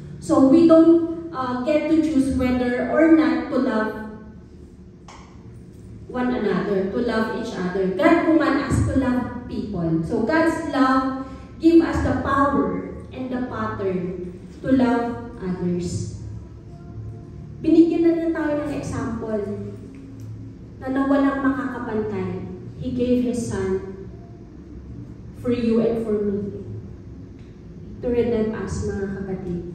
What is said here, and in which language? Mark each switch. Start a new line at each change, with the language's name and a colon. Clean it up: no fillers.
English: So we don't get to choose whether or not to love one another, to love each other. God commands us to love people. So God's love gives us the power and the pattern to love others.
Filipino: Binigyan na rin tayo ng example na nawalang makakapantay.
English: He gave His Son for you and for me to redeem us,
Filipino: mga kapatid.